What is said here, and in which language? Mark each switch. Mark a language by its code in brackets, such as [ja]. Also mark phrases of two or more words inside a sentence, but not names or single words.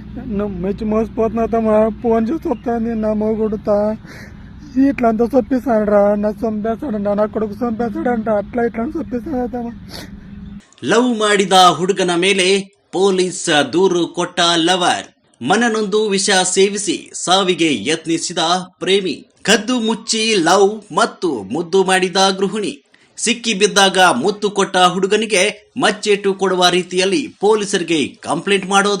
[te] మెచ్చి మోసపోతున్నా తమ్మా. ఫోన్ చేసి చెప్తాను నా మొగుడుతా ఇట్లా అంతా చొప్పిస్తానరా, నా చంపేస్తాడంట, నా కొడుకు చంపేస్తాడంట, అట్లా ఇట్లా చొప్పిస్తానమ్మా. [kn] ಲವ್ ಮಾಡಿದ ಹುಡುಗನ ಮೇಲೆ ಪೊಲೀಸ್ ದೂರು ಕೊಟ್ಟ ಲವರ್. ಮನನೊಂದು ವಿಷ ಸೇವಿಸಿ ಸಾವಿಗೆ ಯತ್ನಿಸಿದ ಪ್ರೇಮಿ. ಕದ್ದು ಮುಚ್ಚಿ ಲವ್ ಮತ್ತು ಮುದ್ದು ಮಾಡಿದ ಗೃಹಿಣಿ. ಸಿಕ್ಕಿ ಬಿದ್ದಾಗ ಮುತ್ತು ಕೊಟ್ಟ ಹುಡುಗನಿಗೆ ಮಚ್ಚೇಟು ಕೊಡುವ ರೀತಿಯಲ್ಲಿ ಪೊಲೀಸರಿಗೆ ಕಂಪ್ಲೇಂಟ್ ಮಾಡೋದು.